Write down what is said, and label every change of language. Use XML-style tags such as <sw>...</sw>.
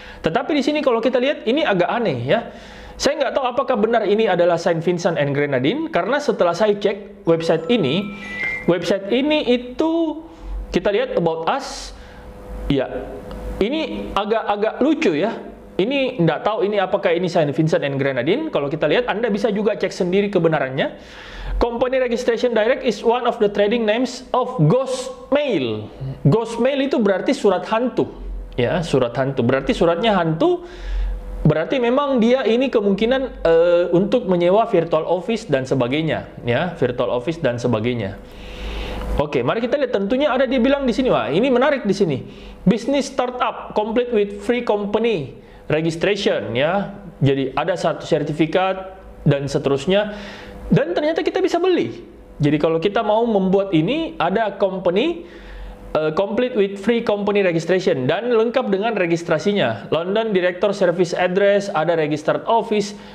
<id>Tetapi di sini kalau kita lihat ini agak aneh, ya. Saya nggak tahu apakah benar ini adalah Saint Vincent and Grenadines karena setelah saya cek website ini itu kita lihat about us, ya. Ini agak lucu, ya. Ini nggak tahu ini apakah ini Saint Vincent and Grenadines. Kalau kita lihat, Anda bisa juga cek sendiri kebenarannya.</id> <en>Company Registration Direct is one of the trading names of ghost mail.</en> <id>Ghost mail itu berarti surat hantu. Ya, surat hantu. Berarti suratnya hantu. Berarti memang dia ini kemungkinan untuk menyewa virtual office dan sebagainya, ya, virtual office dan sebagainya. Oke, mari kita lihat. Tentunya ada dia bilang di sini, wah, ini menarik di sini.</id> <en>Business startup complete with free company registration,</en> <id>ya. Jadi ada satu sertifikat dan seterusnya. Dan ternyata kita bisa beli. Jadi kalau kita mau membuat ini, ada</id> <en>company complete with free company registration</en> <id>dan lengkap dengan registrasinya. London Director Service Address, ada registered office.</id>